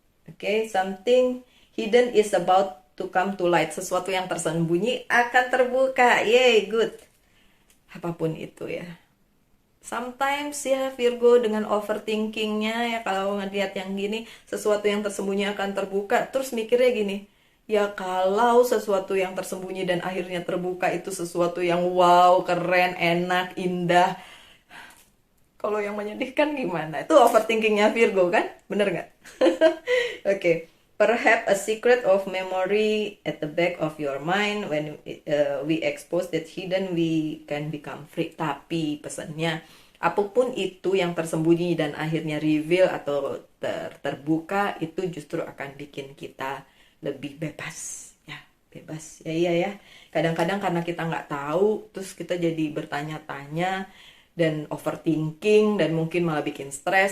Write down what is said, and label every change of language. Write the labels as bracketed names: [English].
[English] Oke, something hidden is about to come to light. [Indonesian] Sesuatu yang tersembunyi akan terbuka. [English] Yay, good. [Indonesian] Apapun itu ya. Sometimes ya Virgo dengan overthinkingnya ya, kalau ngeliat yang gini, sesuatu yang tersembunyi akan terbuka, terus mikirnya gini, ya kalau sesuatu yang tersembunyi dan akhirnya terbuka itu sesuatu yang wow, keren, enak, indah, kalau yang menyedihkan gimana? Itu overthinkingnya Virgo kan? Bener nggak? Oke. [English] Perhaps a secret of memory at the back of your mind. When we expose that hidden, we can become free. [Indonesian] Tapi pesannya, apapun itu yang tersembunyi dan akhirnya reveal atau terbuka, itu justru akan bikin kita lebih bebas. Ya, bebas. Ya, iya ya. Kadang-kadang karena kita nggak tahu, terus kita jadi bertanya-tanya dan overthinking, dan mungkin malah bikin stres.